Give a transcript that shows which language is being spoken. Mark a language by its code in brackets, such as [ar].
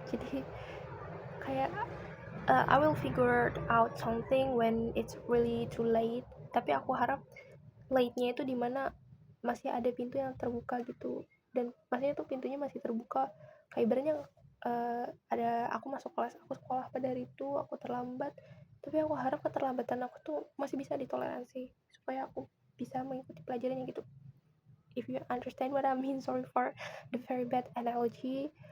[id] Jadi kayak [en] I will figure out something when it's really too late. [id] Tapi aku harap late-nya itu dimana masih ada pintu yang terbuka gitu, dan maksudnya tuh pintunya masih terbuka. Kayak ibaratnya ada aku masuk kelas, aku sekolah pada hari itu aku terlambat, tapi aku harap keterlambatan aku tuh masih bisa ditoleransi supaya aku bisa mengikuti pelajarannya gitu. [en] If you understand what I mean, sorry for the very bad analogy.